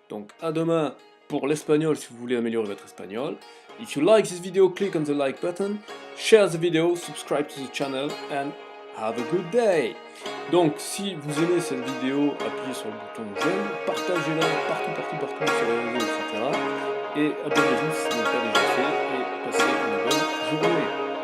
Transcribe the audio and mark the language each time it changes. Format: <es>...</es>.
<fr>Donc à demain pour l'espagnol si vous voulez améliorer votre espagnol.</fr> <en>If you like this video, click on the like button, share the video, subscribe to the channel and have a good day.</en> <fr>Donc si vous aimez cette vidéo, appuyez sur le bouton j'aime, partagez-la partout sur les réseaux, etc. Et abonnez-vous si ce n'est pas déjà fait et passez une bonne journée.</fr>